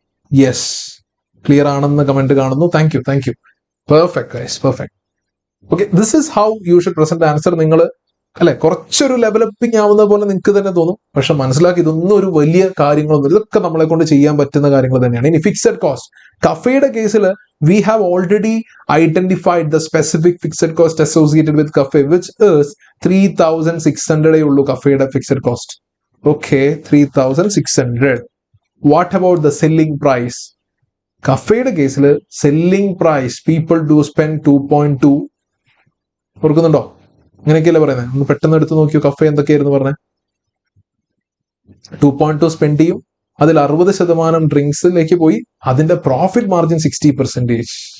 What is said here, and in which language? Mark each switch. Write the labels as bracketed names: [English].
[Malayalam] Yes, clear ആണെന്ന് comment കാണുന്നു. Thank you. Perfect guys, perfect. Okay, [English] This is how you should present answer. [Malayalam] നിങ്ങൾ അല്ലെ കുറച്ചൊരു ലെവലപ്പിംഗ് ആവുന്ന പോലെ നിങ്ങൾക്ക് തന്നെ തോന്നും, പക്ഷെ മനസ്സിലാക്കി ഇതൊന്നും ഒരു വലിയ കാര്യങ്ങളൊന്നും, ഇതൊക്കെ നമ്മളെ കൊണ്ട് ചെയ്യാൻ പറ്റുന്ന കാര്യങ്ങൾ തന്നെയാണ്. ഇനി ഫിക്സഡ് കോസ്റ്റ്, കഫേയുടെ കേസിൽ [English] we have already identified the specific fixed cost associated with cafe, which is 3600 [Malayalam] ഉള്ളൂ കഫേയുടെ fixed cost. [English] Okay, 3600. What about the selling price? [Malayalam] കഫേയുടെ കേസിൽ selling price [English] people do spend [Malayalam] 2.2. ഓർക്കുന്നുണ്ടോ? അങ്ങനെയൊക്കെയല്ലേ പറയുന്നത്? ഒന്ന് പെട്ടെന്ന് എടുത്ത് നോക്കിയോ കഫേ എന്തൊക്കെയായിരുന്നു പറഞ്ഞത്. 2.2 സ്പെൻഡ് ചെയ്യും, അതിൽ 60% ഡ്രിങ്ക്സിലേക്ക് പോയി, അതിന്റെ പ്രോഫിറ്റ് മാർജിൻ 60%.